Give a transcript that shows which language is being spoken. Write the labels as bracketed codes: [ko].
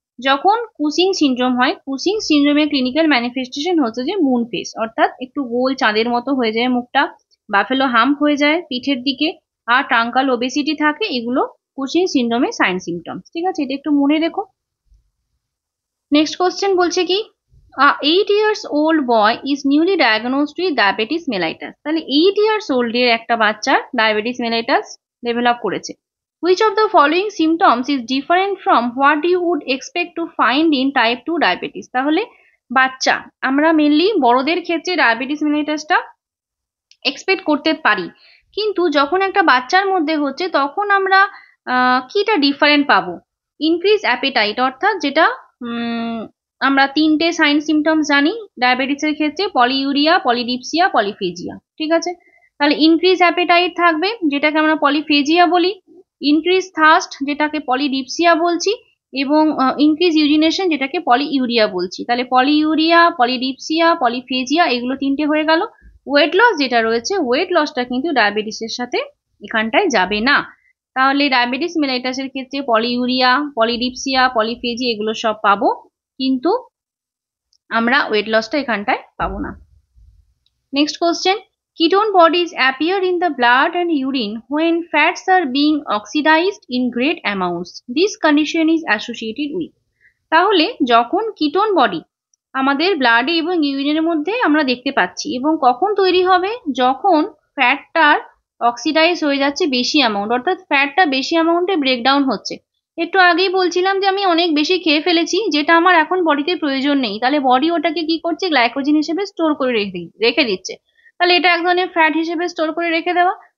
[bn] যখন কুসিং সিনড্রোম হয়, কুসিং সিনড্রোমের clinical manifestation হচ্ছে যে মুন ফেস, অর্থাৎ একটু গোল চাঁদের মতো হয়ে যায় মুখটা, বাফেলো হাম্প হয়ে যায় পিঠের দিকে, আর ট্রাঙ্কাল ওবেসিটি থাকে, এগুলো কুসিং সিনড্রোমের সাইন সিমটমস, ঠিক আছে, এটা একটু মনে রেখো। নেক্সট কোশ্চেন বলছে কি, [en] 8 years old boy is newly diagnosed with diabetes mellitus। [bn] তাহলে 8 years old এর একটা বাচ্চার ডায়াবেটিস মেলাইটাস ডেভেলপ করেছে। [en] Which of the following symptoms is different from what you would expect to find in type 2 diabetes? [bn] তাহলে বাচ্চা, আমরা mainly বড়দের ক্ষেত্রে ডায়াবেটিস মেলাইটাসটা এক্সপেক্ট করতে পারি, কিন্তু যখন একটা বাচ্চার মধ্যে হচ্ছে তখন আমরা কিটা ডিফারেন্ট পাবো। ইনক্রিজ অ্যাপেটাইট, অর্থাৎ যেটা আমরা তিনটে সাইন সিমটমস জানি ডায়াবেটিসের ক্ষেত্রে, পলিইউরিয়া, পলিডিপসিয়া, পলিফেজিয়া, ঠিক আছে। তাহলে ইনক্রিজ অ্যাপেটাইট থাকবে, যেটাকে আমরা পলিফেজিয়া বলি, ইনক্রিজ থার্স্ট যেটাকে পলিডিপসিয়া বলছি, এবং ইনক্রিজ ইউরিনেশন যেটাকে পলিইউরিয়া বলছি। তাহলে পলিইউরিয়া, পলিডিপসিয়া, পলিফেজিয়া এগুলো তিনটে হয়ে গেল। ওয়েট লস যেটা রয়েছে, ওয়েট লসটা কিন্তু ডায়াবেটিসের সাথে এখানটায় যাবে না। তাহলে ডায়াবেটিস মেলাইটাসের ক্ষেত্রে পলিইউরিয়া, পলিডিপসিয়া, পলিফেজি এগুলো সব পাবো, কিন্তু আমরা ওয়েট লসটা এখানটায় পাবো না। Next question, [en] ketone bodies appear in the blood and urine when fats are being oxidized in great amounts. This condition is associated with। [bn] তাহলে যখন কিটোন বডি আমাদের ব্লাডে এবং ইউরিনের মধ্যে আমরা দেখতে পাচ্ছি, এবং কখন তৈরি হবে, যখন ফ্যাটটার অক্সিডাইজ হয়ে যাচ্ছে বেশি অ্যামাউন্ট, অর্থাৎ ফ্যাটটা বেশি অ্যামাউন্টে ব্রেকডাউন হচ্ছে। একটু আগেই বলছিলাম যে আমি অনেক বেশি খেয়ে ফেলেছি, যেটা আমার এখন বডিতে প্রয়োজন নেই, তাহলে বডি ওটাকে কি করছে, গ্লাইকোজেন হিসেবে স্টোর করে রেখে দিচ্ছে, তাহলে এটা এক ধরনের ফ্যাট হিসেবে স্টোর করে রেখে দেওয়া।